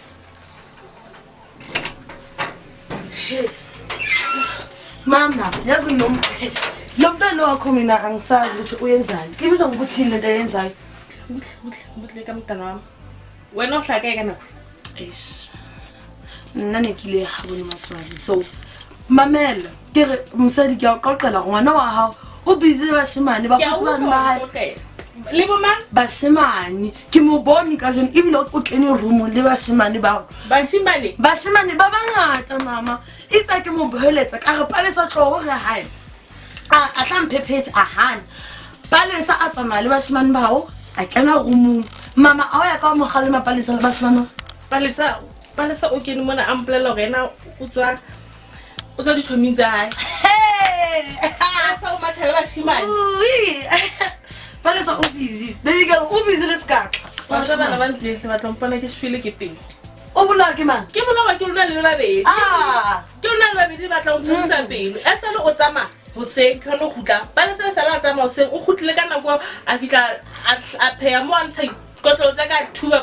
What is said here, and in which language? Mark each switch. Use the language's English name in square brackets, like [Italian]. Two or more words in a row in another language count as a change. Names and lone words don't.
[Zulu] Hey. Mama, yazi lo mntwana wakho mina angisazi ukuthi uyenzani. Ngibizwa ngokuthi lento ayenzayo. Butle ka mntana wami. Wena uhlake kana. Eish. [Southern Sotho] Nna kile ha bone maswazi. So mamela, ke re mosadi ke a qoqela ngwana wa hao o busy le bashimane ba khotsi bana ba hae. Le bo mang? Bashimane ke mo bone ka jone ebile o kene room le bashimane ba. Bashimane Bashimane ba bangata mama. Itsa ke mo boheletsa ka re palesa tloho re hae. A hlamphephethe a hana. Palesa a tsamaya le bashimane bao a kena room. Mama a ya ka mo kgalema palesa le bashimane. Palesa o kene mona a mpolella gore ena o tswa di tshoming tsa hae. Palesa o mathele bashimane. Palesa o busy. [English] Baby girl [Southern Sotho] o busy le ska. Sa bana ba ntlo le batla mpona ke shwele ke peng. O bola ke man. Ke bona ke lona le babedi. Ke lona le babedi ba tla o tshwisa pelo. E sa le o tsama ho se ke no khutla. Palesa sa la tsama o se o khutlile ka nako a fitla a pheya mo a ntsha ikotlo tsa ka thuba.